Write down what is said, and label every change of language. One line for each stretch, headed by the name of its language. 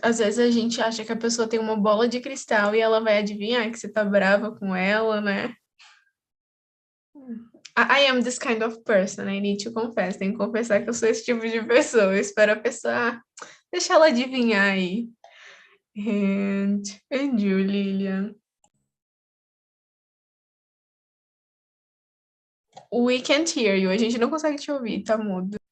Portuguese: Às vezes a gente acha que a pessoa tem uma bola de cristal e ela vai adivinhar que você tá brava com ela, né?
English: I am this kind of person, I need to confess.
Portuguese: Tenho que confessar que eu sou esse tipo de pessoa. Eu espero a pessoa, deixa ela adivinhar aí.
English: And you, Lilian? We can't hear you.
Portuguese: A gente não consegue te ouvir, tá mudo.